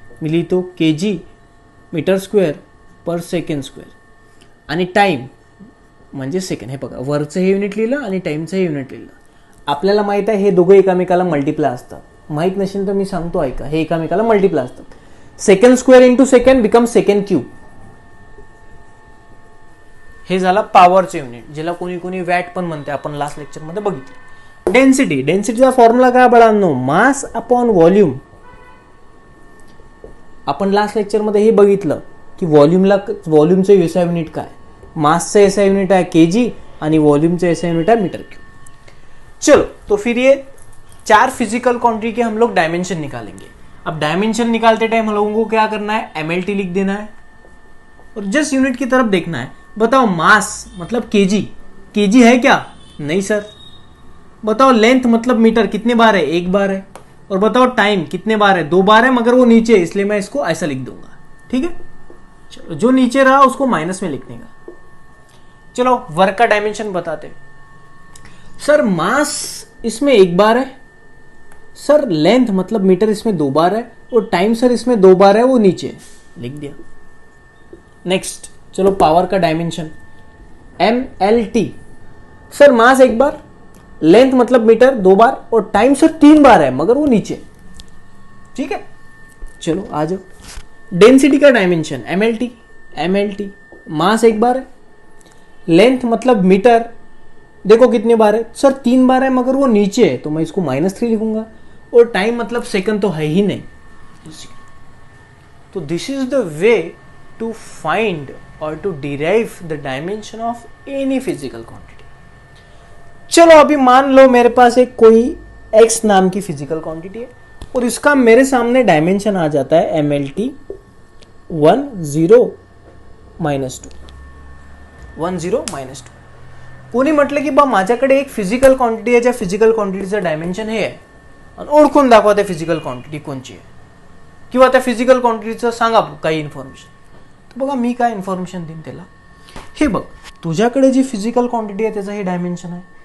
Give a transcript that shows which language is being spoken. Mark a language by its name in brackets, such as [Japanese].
[Marathi] मी लिहितो KG metre square पर second square, आणि time म्हणजे सेकंड. हे बघा, वर्कचं हे युनिट लिहिलं आणि टाईमचं हे युनिट लिहिलं. आपल्याला माहित आहे हे दोघं एकामेकाला मल्टिप्लाय असतात. माहीत नसेल तर मी सांगतो ऐका, हे एकामेकाला मल्टिप्लाय असतात. [English] Second square into second become second cube. [Marathi] हे झालं पॉवरचं युनिट, ज्याला कोणी कोणी वॅट पण म्हणते, आपण लास्ट लेक्चरमध्ये बघितलं. डेन्सिटी. डेन्सिटीचा फॉर्म्युला काय बाळांनो, मास अपॉन व्हॉल्यूम. आपण लास्ट लेक्चरमध्ये हे बघितलं की व्हॉल्यूमचं एसआय युनिट काय, मासचं एसआय युनिट आहे केजी, आणि वॉल्यूमचं एसआय युनिट है मीटर क्यूब. [Hindi] चलो, तो फिर ये 4 फिजिकल क्वांटिटी के हम लोग डायमेंशन निकालेंगे. अब डायमेंशन निकालते टाइम हम लोगों को क्या करना है, एमएलटी लिख देना है और जस्ट यूनिट की तरफ देखना है. बताओ मास मतलब केजी, केजी है क्या, नहीं सर. बताओ लेंथ मतलब मीटर, कितने बार है, 1 बार है. और बताओ टाइम कितने बार है, 2 बार है, मगर वो नीचे है इसलिए मैं इसको ऐसा लिख दूंगा. ठीक है, चलो जो नीचे रहा उसको माइनस में लिखने का. चलो वर्क का डायमेंशन बताते. सर मास इसमें 1 बार है, सर लेंथ मतलब मीटर इसमें 2 बार है, और टाइम सर इसमें 2 बार है, वो नीचे है, लिख दिया. नेक्स्ट चलो पावर का डायमेंशन MLT. सर मास 1 बार, लेंथ मतलब मीटर 2 बार, और टाइम सर 3 बार है, मगर वो नीचे. ठीक है, चलो आ जाओ. डेंसिटी का डायमेंशन MLT. मास 1 बार है, लेंथ मतलब मीटर देखो कितने बार है, सर 3 बार है, मगर वो नीचे है, तो मैं इसको -3 लिखूंगा. और टाइम मतलब सेकंड तो है ही नहीं. [English] तो this is the way to find और to derive the dimension of any physical quantity. [Hindi] चलो अभी मान लो मेरे पास एक कोई x नाम की फिजिकल क्वांटिटी है, और इसका मेरे सामने डायमेंशन आ जाता है MLT 1 0 -2. 1 0 -2. [Marathi] कोणी म्हटलं की बा माझ्याकडे एक फिजिकल क्वांटिटी आहे, ज्या फिजिकल क्वांटिटीचं डायमेन्शन हे आहे, आणि ओळखून दाखवा त्या फिजिकल क्वांटिटी कोणची आहे, किंवा त्या फिजिकल क्वांटिटीचं सांगा काही इन्फॉर्मेशन. तर बघा मी काय इन्फॉर्मेशन देईन त्याला. हे बघ, तुझ्याकडे जी फिजिकल क्वांटिटी आहे त्याचं हे डायमेन्शन आहे.